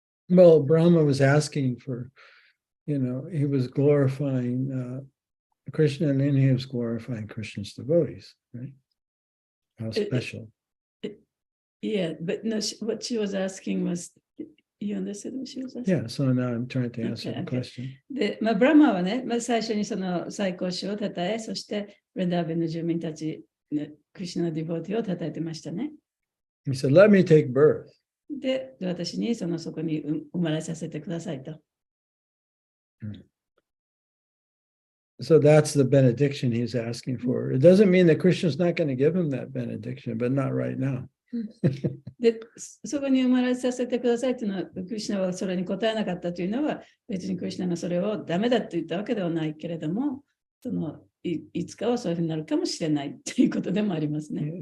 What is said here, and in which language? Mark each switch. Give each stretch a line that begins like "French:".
English: Well, Brahma was asking for, he was glorifying Krishna, and then he was glorifying Krishna's devotees, right? How special. Yeah, but no, what she was asking was, you understood what she was asking? Yeah, so now I'm trying to answer Okay, the okay. question.
Japanese: で、ブラマはね、最初にその最高主を称え、そしてブレンダーベンの住民たち、クリシュナのディボーティを称えてましたね。
English: He said, let me take birth.
Japanese: で、私にそこに生まれさせてくださいと。
English: So that's the benediction he's asking for. It doesn't mean that Krishna's not going to give him that benediction, but not right now.
Japanese: で、そこに生まれさせてくださいというのは、クリシュナはそれに答えなかったというのは、別にクリシュナがそれをダメだと言ったわけではないけれども、いつかはそういうふうになるかもしれないということでもありますね。